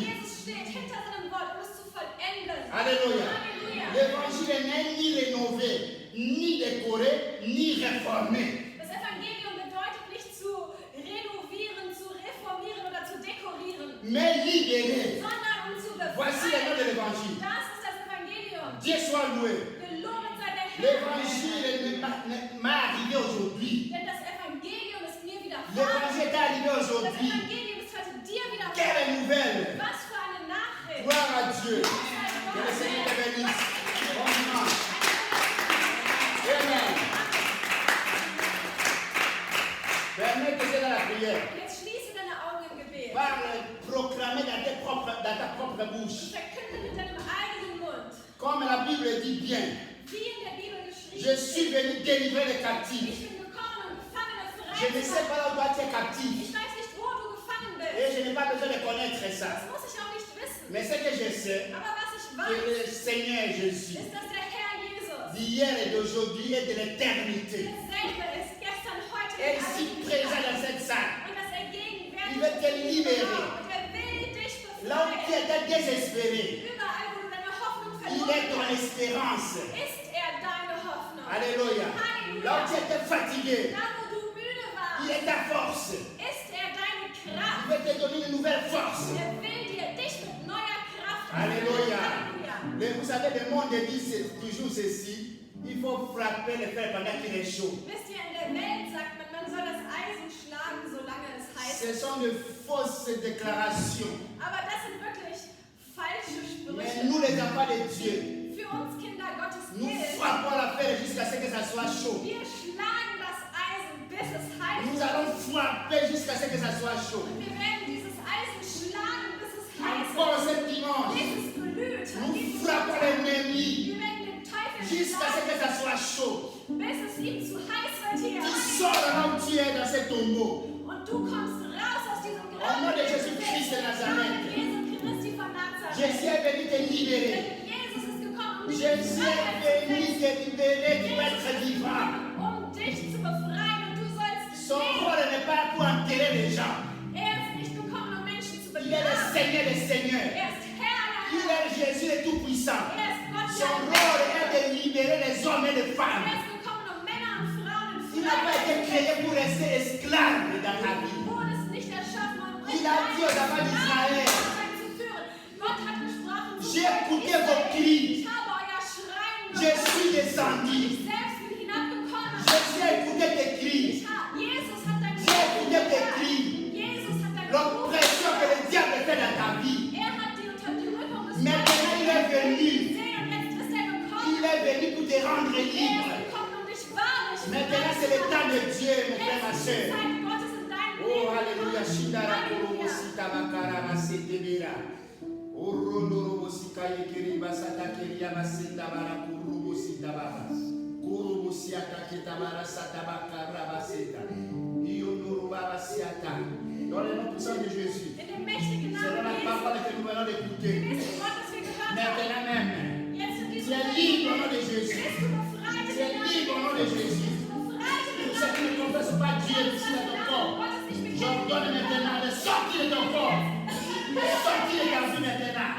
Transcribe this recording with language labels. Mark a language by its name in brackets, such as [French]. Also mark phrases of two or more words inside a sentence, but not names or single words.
[German] Jesus steht hinter seinem Wort, um es zu vollenden. [French] Alléluia. [German] Halleluja. [French] L'évangile n'est ni rénové, ni décoré, ni réformé. [German] Das Evangelium bedeutet nicht zu renovieren, zu reformieren oder zu dekorieren, [French] Mais libéré. [German] sondern um zu [French] Voici le nom de [German] befreien. [French] l'évangile. [German] Das ist das Evangelium. [French] Dieu soit loué. [German] Gelobt sei der Herr. [French] L'évangile m'est arrivé aujourd'hui. [German] Denn das Evangelium ist mir widerfahren. [French] L'évangile est arrivé [German] Das [French] aujourd'hui. [German] Evangelium ist heute dir widerfahren. [French] Quelle nouvelle. [German] Was für eine Nachricht. [French] Gloire à Dieu. [German] Sei [French] Que le [German] Gott. [French] Seigneur te bénisse. Bon dimanche. Amen. Permets que c'est dans la prière. [German] Und jetzt schließe deine Augen im Gebet. [French] Parle, proclamer dans ta propre [German] Und [French] bouche. [German] verkünde mit deinem eigenen Mund. [French] Comme la Bible dit bien, [German] Wie in der Bibel geschrieben [French] je suis [German] steht. [French] venu délivrer les captifs. [German] Ich bin gekommen, um Gefangene [French] Je [German] frei [French] ne [German] zu [French] sais [German] machen. [French] pas là où toi tu es captif. [German] Ich weiß nicht, wo du gefangen bist. [French] Et je n'ai pas besoin de connaître ça. [German] Das muss ich auch nicht wissen. [French] Mais ce que je sais, [German] Aber was ich [French] que [German] weiß, [French] le Seigneur Jésus, [German] ist, dass der Herr Jesus [French] d'hier et d'aujourd'hui et de l'éternité, [German] derselbe ist, gestern, heute [French] est [German] und [French] ici [German] alle [French] présent dans cette salle. [German] Und dass er gegenwärtig [French] Il veut te [German] ist. [French] libérer. [German] Und er will dich [French] Là où tu [German] befreien. [French] étais désespéré, [German] Überall, wo du deine Hoffnung [French] il [German] verloren [French] est ton [German] hast, [French] espérance. [German] ist er deine Hoffnung. [French] Alléluia. Là où tu étais fatigué, [German] Da, wo du müde [French] il [German] warst, [French] est ta force. [German] ist er deine [French] Il [German] Kraft. [French] veut te donner une nouvelle force. [German] Er will dir dich mit neuer Kraft [French] Alléluia. [German] Halleluja. [French] Vous savez, le monde dit toujours ceci. Il faut frapper le fer pendant qu'il est chaud. [German] Wisst ihr, in der Welt sagt man soll das Eisen schlagen, solange es heiß [French] Ce [German] ist. [French] sont de fausses déclarations. [German] Aber das sind wirklich falsche [French] Mais [German] Sprüche. [French] nous, les enfants de Dieu, [German] Für uns Kinder Gottes [French] nous [German] gilt, [French] frappons la fer jusqu'à ce que ça soit chaud. [German] wir schlagen das Eisen, bis es heiß [French] Nous [German] ist. [French] allons frapper jusqu'à ce que ça soit chaud. [German] Und wir werden dieses Eisen schlagen, bis es heiß [French] Encore [German] ist. [French] ce dimanche, [German] Bis es glüht. An [French] nous [German] diesem [French] frappons [German] Sonntag. [French] l'ennemi [German] Wir werden den Teufel [French] jusqu'à ce [German] schlagen, [French] que ça soit chaud. [German] bis es ihm zu heiß wird hier. [French] Tu sors là où tu es dans ce tombeau. [German] Und du kommst raus aus diesem [French] Au [German] Graben. [French] nom de Jésus-Christ de Nazareth. [German] Jesu Christi von Nazareth. [French] Jésus est venu te libérer. [German] Denn Jesus ist gekommen, um dich [French] Jésus [German] in Freiheit [French] est [German] zu [French] venu [German] setzen. [French] te libérer. Tu vas être vivant. [German] Um dich zu befreien und du sollst [French] Son [German] leben. [French] rôle n'est pas pour enterrer les gens. [German] Er ist nicht gekommen, um Menschen zu [French] Il est le [German] begraben. [French] Seigneur des Seigneurs. [German] Er ist Herr [French] Il [German] aller [French] est Jésus le Tout-Puissant. [German] Herren. Er ist Gott [French] Son [German] der [French] rôle [German] Herren. [French] est de libérer les hommes et les [German] Er [French] femmes. [German] ist gekommen, um Männer und Frauen in [French] Il n'a pas été [German] Freiheit zu [French] créé [German] setzen. [French] pour rester esclave dans ta vie. [German] Du wurdest nicht erschaffen, um [French] Il a dit aux enfants d'Israël, [German] zu führen. Gott hat gesprochen zu [French] j'ai écouté vos [German] Israel. [French] cris. [German] Ich habe euer Schreien [French] Je [German] gehört. [French] suis descendu. [German] Ich selbst bin hinabgekommen. [French] Jésus a écouté tes cris. [German] Jesus hat dein [French] J'ai écouté tes [German] gehört. [French] cris. [German] Jesus hat dein [French] L'oppression que le diable fait dans ta vie. [German] Er hat die Unterdrückung des [French] Maintenant, il est venu. [German] gesehen und jetzt ist er gekommen. [French] Il est venu pour te rendre [German] Er ist [French] libre. [German] gekommen, um dich wahrlich [French] Maintenant, c'est le temps de Dieu, mon frère, ma [German] Jetzt ist die [French] soeur. [German] Zeit Gottes in deinem [French] Oh, [German] Leben. [French] alléluia. Shindara [German] Halleluja. korobosi tabakara masetebera. Orondorobosi kayekeri basata keria basenda bara korobosi tabara. Korobosi atake tabara satabakara baseta. Iyondoroba basiata. [French] Dans le nom puissant de Jésus. [German] In dem mächtigen [French] Selon [German] Namen [French] la [German] Jesu. [French] parole que nous venons d'écouter. [German] Gemäß Wort, das wir gehört haben. [French] Maintenant même. [German] Jetzt in [French] Tu [German] diesem [French] es libre au nom de Jésus. [German] Bist du befreit in [French] Tu es [German] den Namen [French] libre au nom de [German] Jesu. [French] Jésus. [German] Bist du befreit in den [French] Pour ceux qui ne [German] Namen [French] confessent pas Dieu ici dans ton corps. [German] Gottes nicht bekennen. [French] J'ordonne maintenant de sortir de ton corps. De sortir de ta vie maintenant.